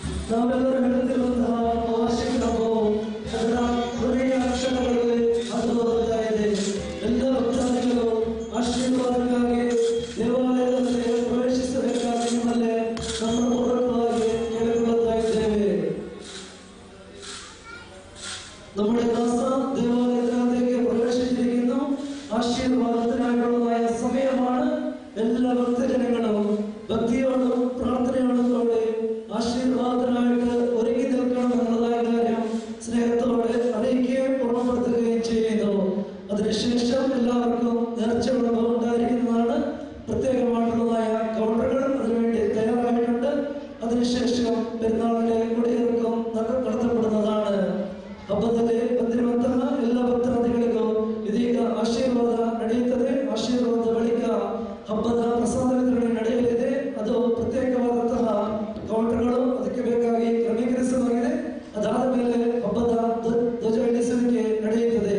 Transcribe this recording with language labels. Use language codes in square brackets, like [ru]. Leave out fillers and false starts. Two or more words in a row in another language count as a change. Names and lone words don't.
[kn] ನಾವೆಲ್ಲರೂ ನಡೆದಿರುವಂತಹ ವಾರ್ಷಿಕವು ಅದರ ಕೊನೆಯ ಕ್ಷಣಗಳಲ್ಲಿ ಅದು ಬರ್ತಾ ಇದೆ. ಎಲ್ಲ ಭಕ್ತಾದಿಗಳು ಆಶೀರ್ವಾದಕ್ಕಾಗಿ ದೇವಾಲಯದಲ್ಲಿ ಪ್ರವೇಶಿಸಬೇಕಾಗಿ ನಿಮ್ಮಲ್ಲಿ ನಮ್ಮ ಪೂರ್ವಕವಾಗಿ ಕೇಳಿಕೊಳ್ಳುತ್ತಾ ಇದ್ದೇವೆ. [ml] നമ്മുടെ ദാസ ദേവാലയത്തിലേക്ക് പ്രവേശിച്ചിരിക്കുന്നു. ആശീർവാദത്തിനായിട്ടുള്ളതായ സമയമാണ്. എല്ലാ ഭക്തജനങ്ങളും ഭക്തിയോടും പ്രാർത്ഥനയോടും കൂടെ ആശീർവാദത്തിനായിട്ട് ഒരുങ്ങി നിൽക്കണം എന്നുള്ളതായ കാര്യം സ്നേഹത്തോടെ അറിയിക്കുകയും ഓർമ്മപ്പെടുത്തുകയും ചെയ്യുന്നു. അതിനുശേഷം എല്ലാവർക്കും നേർച്ചകളും ഉണ്ടായിരിക്കുന്നതാണ്. പ്രത്യേകമായിട്ടുള്ളതായ കൗണ്ടറുകൾ അതിനുവേണ്ടി തയ്യാറായിട്ടുണ്ട്. അതിനുശേഷം പെരുന്നാളിന്റെ കുടിയിറക്കം നടത്തപ്പെടുന്നതാണ്. [kn] ಹಬ್ಬದಲ್ಲಿ ಬಂದಿರುವಂತಹ ಎಲ್ಲ ಭಕ್ತಾದಿಗಳಿಗೂ ಇದೀಗ ಆಶೀರ್ವಾದ ನಡೆಯುತ್ತದೆ. ಆಶೀರ್ವಾದ ಬಳಿಕ ಹಬ್ಬದ ಪ್ರಸಾದ ವಿತರಣೆ ನಡೆಯಲಿದೆ. ಅದು ಪ್ರತ್ಯೇಕವಾದಂತಹ ಕೌಂಟರ್ಗಳು ಅದಕ್ಕೆ ಬೇಕಾಗಿ ಕ್ರಮೀಕರಿಸಲಾಗಿದೆ. ಅದಾದ ಮೇಲೆ ಹಬ್ಬದ ಧ್ವಜ ಇಳಿಸುವಿಕೆ ನಡೆಯುತ್ತದೆ.